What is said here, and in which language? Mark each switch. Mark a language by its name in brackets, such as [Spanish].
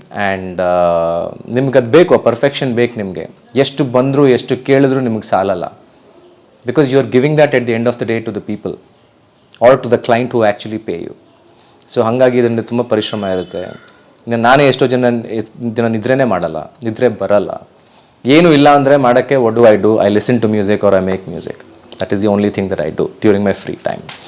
[Kannada] And ನಿಮ್ಗೆ ಅದು ಬೇಕು, ಪರ್ಫೆಕ್ಷನ್ ಬೇಕು ನಿಮಗೆ. ಎಷ್ಟು ಬಂದರೂ ಎಷ್ಟು ಕೇಳಿದ್ರು ನಿಮ್ಗೆ ಸಾಲಲ್ಲ. [English] Because you are giving that at the end of the day to the people or to the client who actually pay you. [Kannada] So ಹಾಗಾಗಿ ಇದರಿಂದ ತುಂಬ ಪರಿಶ್ರಮ ಇರುತ್ತೆ. ನಾನೇ ಎಷ್ಟೋ ದಿನ ನಿದ್ರೆ ಬರಲ್ಲ. ಏನು ಇಲ್ಲ ಅಂದರೆ ಮಾಡೋಕ್ಕೆ [English] what do? I listen to music or I make music. That is the only thing that I do during my free time.